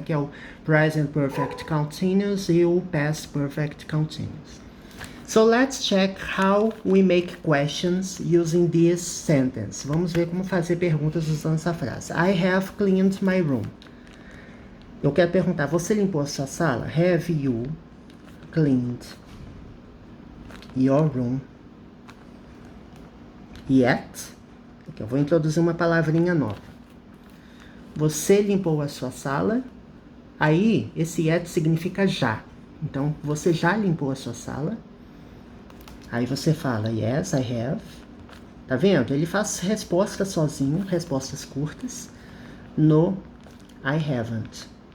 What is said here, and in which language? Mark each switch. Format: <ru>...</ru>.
<pt>Que é o present perfect continuous e o past perfect continuous.</pt> <en>So let's check how we make questions using this sentence.</en> <pt>Vamos ver como fazer perguntas usando essa frase.</pt> <en>I have cleaned my room.</en> <pt>Eu quero perguntar, você limpou a sua sala?</pt> <en>Have you cleaned your room yet?</en> <pt>Aqui eu vou introduzir uma palavrinha nova. Você limpou a sua sala? Aí, esse yet significa já. Então, você já limpou a sua sala? Aí você fala,</pt> <en>yes, I have.</en> <pt>Tá vendo? Ele faz respostas sozinho, respostas curtas,</pt> <en>no I haven't.</en>